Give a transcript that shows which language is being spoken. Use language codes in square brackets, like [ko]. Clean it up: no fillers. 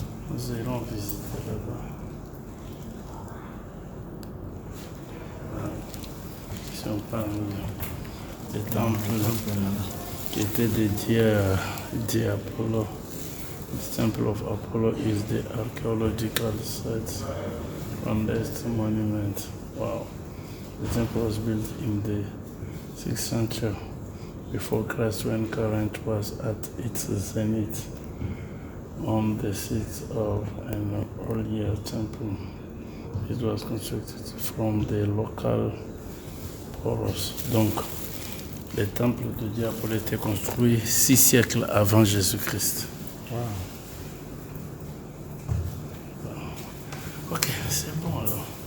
[fr] Nous irons visiter là-bas. Voilà. Ici on parle des temples qui étaient dédiés à Apollo. [en] The temple of Apollo is the archaeological site oldest monument. Wow. The temple was built in the 6th century before Christ, when current was at its zenith. On the site of an earlier temple, it was constructed from the local porous. [fr] Donc, le temple de Dieu Apollo a été construit 6 siècles avant Jésus-Christ. Wow. Ok, c'est bon alors.